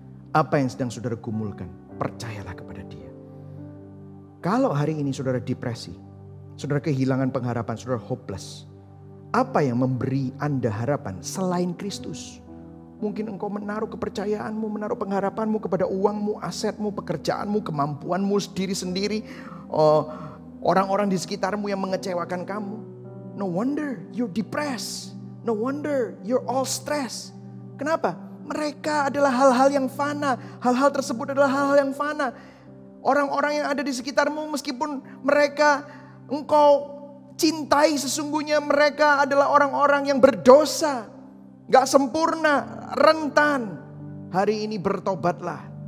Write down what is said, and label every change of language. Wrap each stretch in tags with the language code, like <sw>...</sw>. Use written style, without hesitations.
<id>Apa yang sedang saudara gumulkan, percayalah kepada Dia. Kalau hari ini saudara depresi, saudara kehilangan pengharapan, saudara hopeless, apa yang memberi Anda harapan selain Kristus? Mungkin engkau menaruh kepercayaanmu, menaruh pengharapanmu kepada uangmu, asetmu, pekerjaanmu, kemampuanmu sendiri-sendiri. Orang-orang di sekitarmu yang mengecewakan kamu.</id> <en>No wonder you're depressed. No wonder you're all stressed.</en> <id>Kenapa? Mereka adalah hal-hal yang fana. Hal-hal tersebut adalah hal-hal yang fana. Orang-orang yang ada di sekitarmu meskipun mereka engkau cintai, sesungguhnya mereka adalah orang-orang yang berdosa. Gak sempurna, rentan. Hari ini bertobatlah.</id>